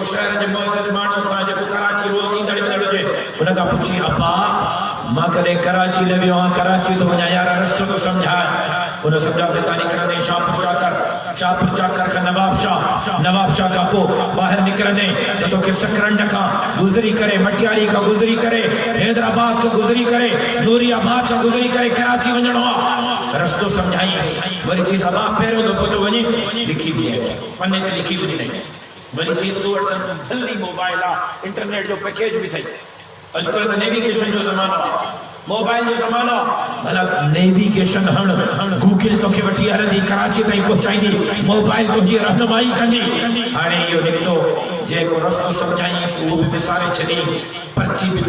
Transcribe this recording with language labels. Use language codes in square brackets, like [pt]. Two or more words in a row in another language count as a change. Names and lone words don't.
[sd] शहर जे मुअज़्ज़िज़ माण्हू खां जेको कराची रोज़ ईंदड़ वेंदड़ हुजे उन खां पुछी अब्बा मां कॾहिं कराची न वियो आहियां कराची थो वञा यार रस्तो तो समझाए उन सम्झा के तानी निकरंदे शाहपुर चाकर खां नवाब शाह खां पोइ ॿाहिरि निकिरंदे त तोखे सकरंड खां गुज़री करे मटियारी खां गुज़री करे हैदराबाद खां गुज़री करे नूरियाबाद खां गुज़री करे कराची वञणो आहे रस्तो समझाई वरी चई अब्बा पहिरियों दफ़ो तो वञे लिखी बि ॾिनई पने ते लिखी बि ॾिनई [ur] بڑی چیز [sd] تو بھلی موبائل انٹرنیٹ جو پیکیج بھی تھئی اج کل نیویگیشن جو زمانہ موبائل جو زمانہ بھلا نیویگیشن ہن گوگل تو کے وٹھی ہلندی کراچی تائیں پہنچائی دی موبائل تو جی رہنمائی کندی ہانے یہ نکتو جے کو رستو سمجھائیں سو بھی بسارے چھلی پرچی بھی